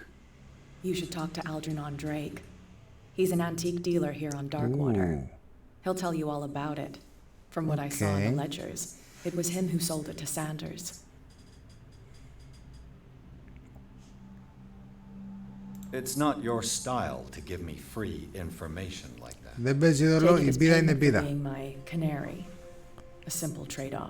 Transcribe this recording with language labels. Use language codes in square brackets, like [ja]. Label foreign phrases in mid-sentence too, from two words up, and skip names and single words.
[en] You should talk to Algernon Drake. He's an antique dealer here on Darkwater. He'll tell you all about it. From what I saw in the ledgers, it was him who sold it to Sanders. It's not your style to give me free information like that. [el] Δεν παίζει ρόλο, η μπύρα είναι μπύρα. [en] Being my canary. A simple trade-off.